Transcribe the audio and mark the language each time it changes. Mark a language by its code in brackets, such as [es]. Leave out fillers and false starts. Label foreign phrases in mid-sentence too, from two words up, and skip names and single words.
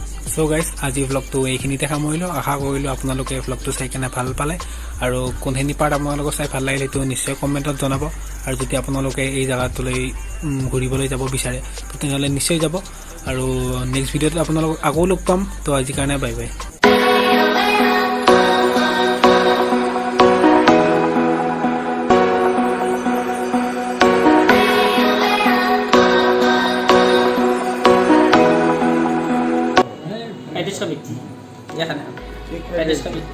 [en] so guys [as] আজি ভ্লগটো এইখিনিতে সামৰিলোঁ আশা কৰিলোঁ আপোনালোকে ভ্লগটো চাই কেনে ভাল পালে আৰু কোনখিনি পাৰ্ট আপোনালোকৰ চাই ভাল লাগিলে সেইটো নিশ্চয় কমেণ্টত জনাব আৰু যদি আপোনালোকে এই জেগাটোলৈ ঘূৰিবলৈ যাব বিচাৰে তেনেহ'লে নিশ্চয় যাব আৰু [en] next video' [as] ত আপোনালোকক আকৌ লগ পাম তো আজিৰ কাৰণে [en] bye bye एड्रेस का बिक या खाना एड्रेस का बिक